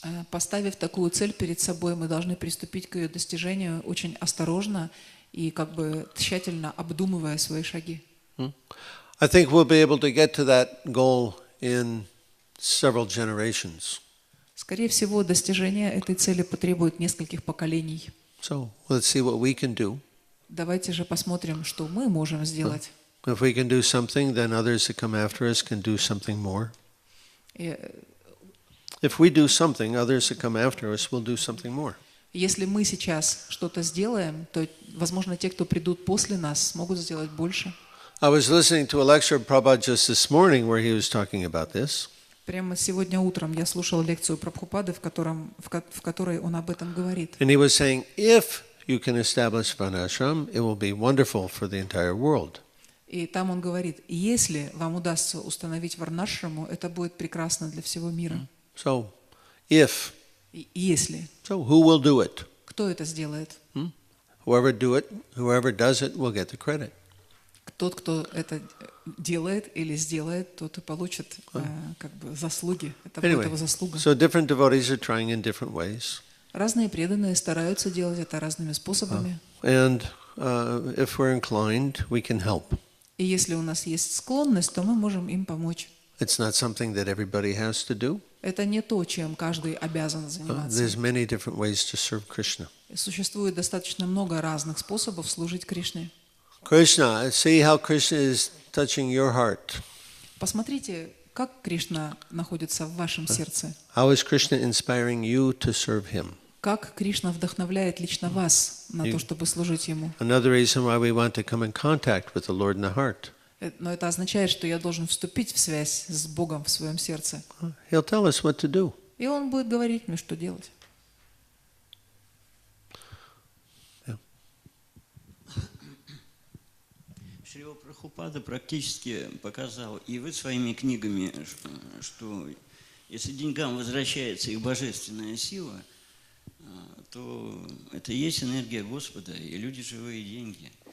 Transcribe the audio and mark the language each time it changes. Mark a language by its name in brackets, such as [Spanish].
[Russian] Поставив такую цель перед собой, мы должны приступить к ее достижению очень осторожно и как бы тщательно обдумывая свои шаги. [English] I think we'll be able to get to that goal in several generations. [Russian] Скорее всего, достижение этой цели потребует нескольких поколений. [English] So let's see what we can do. [Russian] Давайте же посмотрим, что мы можем сделать. [English] If we can do something, then others that come after us can do something more. If we do something, others that come after us will do something more. [Russian] Если мы сейчас что-то сделаем, то, возможно, те, кто придут после нас, смогут сделать больше. [English] I was listening to a lecture of Prabhupada just this morning where he was talking about this. [Russian] Прямо сегодня утром я слушал лекцию Прабхупады, в которой он об этом говорит. [English] And he was saying, if you can establish Varnashram, it will be wonderful for the entire world. [Russian] И там он говорит, если вам удастся установить варнашраму, это будет прекрасно для всего мира. [English] So, if. [Russian] Если. [English] So, who will do it? [Russian] Кто это сделает? [English] Whoever does it will get the credit. [Russian] Тот, кто это делает или сделает, тот и получит как бы заслуги. Это будет его заслуга. [English] So different devotees are trying in different ways. [Russian] Разные преданные стараются делать это разными способами. [English] And if we're inclined, we can help. [Russian] И если у нас есть склонность, то мы можем им помочь. [English] It's not something that everybody has to do. [Russian] Это не то, чем каждый обязан заниматься. [English] There's many different ways to serve Krishna. [Russian] Существует достаточно много разных способов служить Кришне. [English] Krishna, see how Krishna is touching your heart. [Russian] Посмотрите, как Кришна находится в вашем сердце. [English] How is Krishna inspiring you to serve him? [Russian] Как Кришна вдохновляет лично вас на то, чтобы служить Ему. [English] Another reason why we want to come in contact with the Lord in the heart. [Russian] Но это означает, что я должен вступить в связь с Богом в своем сердце. [English] He'll tell us what to do. [Russian] И Он будет говорить мне, что делать. Шрила Прабхупада практически показал, и вы своими книгами, что если деньгам возвращается их божественная сила, то это и есть энергия Господа, и люди живые деньги.